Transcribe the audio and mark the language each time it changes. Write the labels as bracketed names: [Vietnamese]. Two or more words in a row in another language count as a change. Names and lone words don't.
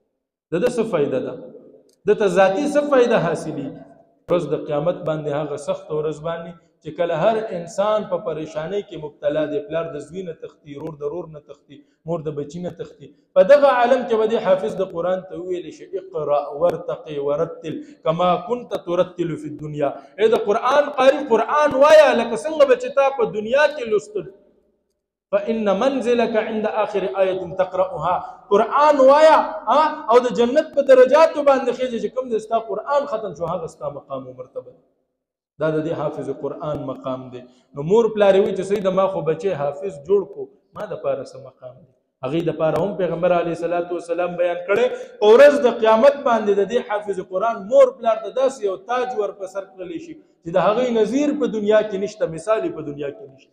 [Pashto] دته څه فایده ده؟ دته ذاتي څه فایده حاصلېږي؟ ورځ د قیامت باندې هغه سخت ورځ باندې چې کله هر انسان په پریشانی کې مبتلا دی، پلار د زوی نه تختی، رور د رور نه تختی، مور د بچی نه تختی، په دغه عالم کې به دې حافظ د قرآن ته وویلی شي [Arabic] اقرأ ورتقي ورتل کما كنت ترتل فی الدنیا. [Pashto] ای د قرآن قاری قرآن وایا لکه څنګه به چې تا په دنیا کې لوستل. [Arabic] فإن منزلك عند آخر آية تقرأها. [Pashto] قرآن وایا او د جنت په درجاتو باندې خېږي چې کوم د ستا قرآن ختم شو هغه ستا مقام او مرتبه. دا د دې حافظ قرآن مقام دی. نو مور پلار وی چې سید ما خو بچي حافظ جوړ کو، ما د پاره سم مقام دی. هغه د پاره هم پیغمبر [Arabic] علیه الصلاۃ والسلام [Pashto] بیان کړي او ورځ د قیامت باندې د دې حافظ قرآن مور پلار د داسې یو تاج ور په سر کړلی شي چې د هغه نظیر په دنیا کې نشته، مثال په دنیا کې نشته.